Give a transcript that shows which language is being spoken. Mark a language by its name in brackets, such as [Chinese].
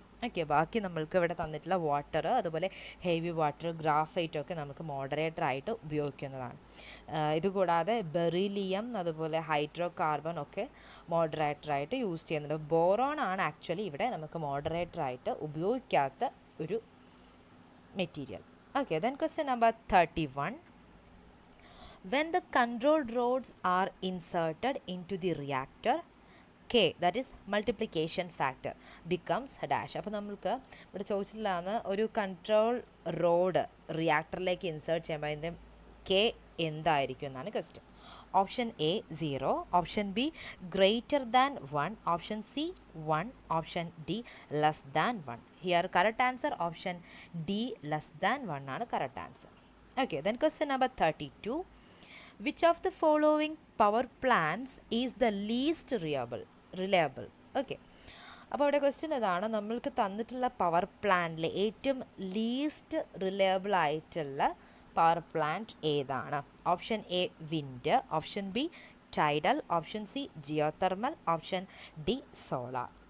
[Malayalam] Okay, ബാക്കി നമ്മൾക്ക് ഇവിടെ തന്നിട്ടുള്ള വാട്ടർ, അതുപോലെ ഹെവി വാട്ടർ, ഗ്രാഫൈറ്റ് ഒക്കെ നമുക്ക് മോഡറേറ്റർ ആയിട്ട് ഉപയോഗിക്കുന്നതാണ്. ഇതുകൂടാതെ ബെറിലിയം, അതുപോലെ ഹൈഡ്രോ കാർബൺ ഒക്കെ മോഡറേറ്റർ ആയിട്ട് യൂസ് ചെയ്യുന്നുണ്ട്. ബോറോൺ ആണ് ആക്ച്വലി ഇവിടെ നമുക്ക് മോഡറേറ്റർ ആയിട്ട് ഉപയോഗിക്കാത്ത ഒരു material. [English] Okay, then question number 31. When the control rods are inserted into the reactor, K, that is multiplication factor, becomes dash. [Malayalam] അപ്പോൾ നമ്മൾക്ക് ഇവിടെ ചോദിച്ചിട്ടുള്ളതാണ് ഒരു കൺട്രോൾ റോഡ് റിയാക്ടറിലേക്ക് ഇൻസേർട്ട് ചെയ്യുമ്പോൾ അതിൻ്റെ കെ എന്തായിരിക്കും എന്നാണ് question. [English] Option A 0, option B greater than 1, option C 1, option D less than 1. Here correct answer option D less than 1 ആണ് correct answer. Okay, then question number 32. Which of the following power plants is the least reliable? [Malayalam] Okay, അപ്പോൾ ഇവിടെ question ഇതാണ്, നമ്മൾക്ക് തന്നിട്ടുള്ള power പ്ലാന്റിലെ ഏറ്റവും least reliable ആയിട്ടുള്ള power plant ഏതാണ്? [English] Option A wind, option B tidal, option C geothermal, option D solar.